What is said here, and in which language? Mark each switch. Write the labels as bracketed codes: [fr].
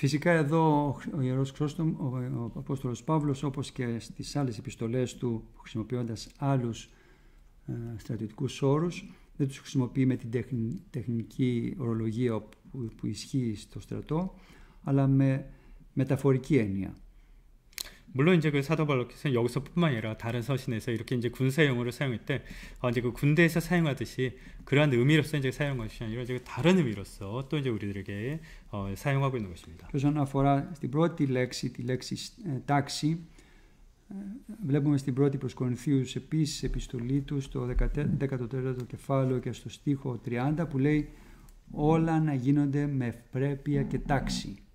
[el] Φυσικά εδώ ο Ιερός Χρήστος, ο Απόστολος Παύλος, όπως και στις άλλες επιστολές του, χρησιμοποιώντας άλλους στρατιωτικούς όρους, δεν τους χρησιμοποιεί με την τεχνική ορολογία που ισχύει στο στρατό, αλλά με μεταφορική έννοια. [ko] 물론 이제 그 사도 바울께서는 여기서뿐만 아니라 다른 서신에서 이렇게 이제 군사 용어를 사용할 때 이제 그 군대에서 사용하듯이 그러한 의미로서 이제 사용한 것이 아니라 이제 다른 의미로서 또 이제 우리들에게 사용하고 있는 것입니다. [el] Όσον αφορά στην πρώτη λέξη, τη λέξη τάξη, βλέπουμε στην πρώτη προς Κορινθίους επίσης επιστολή του στο 14ο κεφάλαιο και στο στίχο 30 που λέει όλα να γίνονται με ευπρέπεια και τάξη.